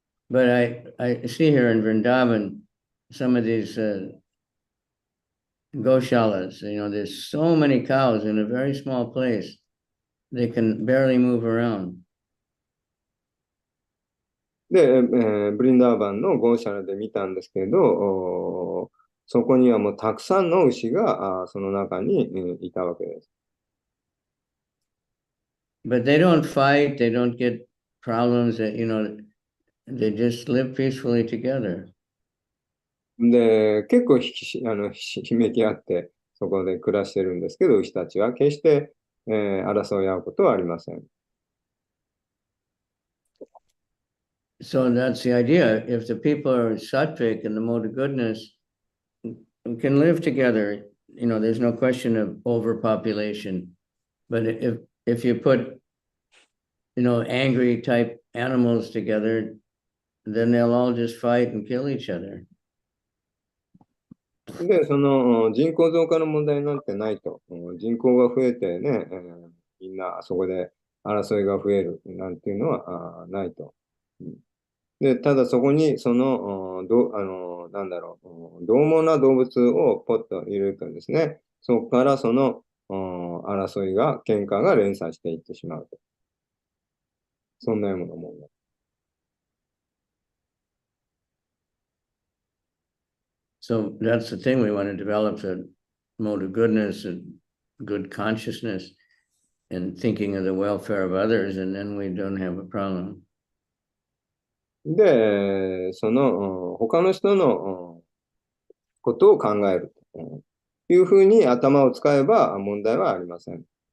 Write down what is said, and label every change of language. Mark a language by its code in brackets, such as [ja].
[en] But I see here in Vrindavan some of these goshalas, there's so many cows in a very small place. They can barely move around. [ja] で、ブリンダーバンのゴーシャラで見たんですけど、そこにはもうたくさんの牛がその中にいたわけです。 [en] But they don't fight, they don't get problems, they just live peacefully together. [ja] で、結構ひめき合って、そこで暮らしてるんですけど、牛たちは決して、争い合うことはありません。 [en] So that's the idea. If the people are sattvic in the mode of goodness, can live together, there's no question of overpopulation. But if you put, angry type animals together, then they'll all just fight and kill each other. [ja] で、人口増加の問題なんてないと。人口が増えてね、みんなそこで争いが増えるなんていうのはないと。で、ただそこに、なんだろう、獰猛な動物をポッと入れるとですね、そこから争いが、喧嘩が連鎖していってしまうと。そんなようなもの。 [en] So that's the thing, we want to develop the mode of goodness and good consciousness and thinking of the welfare of others, and then we don't have a problem. [ja] で、他の人のことを考えるというふうに頭を使えば問題はありません。